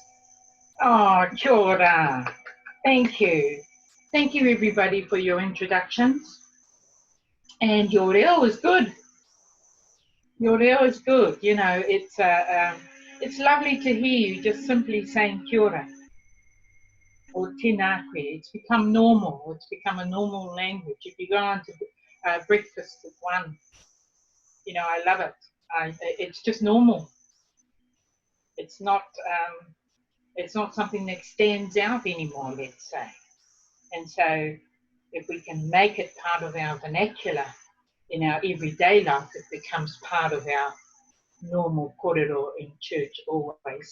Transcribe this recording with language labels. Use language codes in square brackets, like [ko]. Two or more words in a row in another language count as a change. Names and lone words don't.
[mi] Oh, kia ora. [en] Thank you. Thank you, everybody, for your introductions. And your reo is good. Your reo is good. You know, it's lovely to hear you just simply saying [mi] kia ora [en] or [mi] tēnā koe. [en] It's become normal. It's become a normal language. If you go on to breakfast at one, you know, I love it. It's just normal. It's not something that stands out anymore, let's say. And so if we can make it part of our vernacular in our everyday life, it becomes part of our normal korero in church always.